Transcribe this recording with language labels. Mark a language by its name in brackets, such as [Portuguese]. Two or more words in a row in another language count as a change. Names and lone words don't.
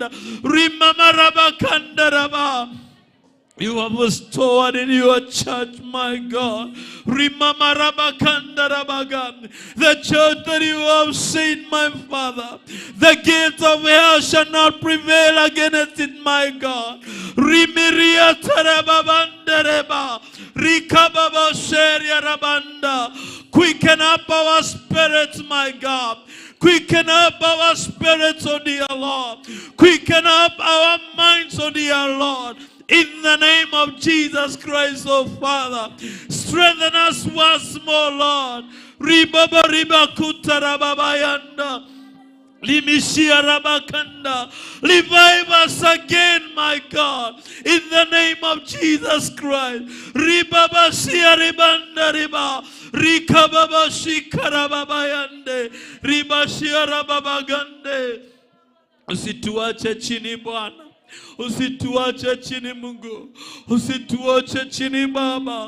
[English] Rimamaraba Kandaraba. You have restored in your church, my God. The church that you have seen, my Father. The gates of hell shall not prevail against it, my God. Rimiria tarababandereba. Rikababa sheria rabanda. Quicken up our spirits, my God. Quicken up our spirits, O dear Lord. Quicken up our minds, O dear Lord. In the name of Jesus Christ, oh Father, strengthen us once more, Lord. Ribaba riba kutarababayanda. Limishia rabakanda. Revive us again, my God. In the name of Jesus Christ. Ribaba shia ribanda riba. Rikababa shikarababayande. Ribashia rababagande. [Swahili] Usituache chini Bwana. Usituache chini Mungu. Usituache chini Baba.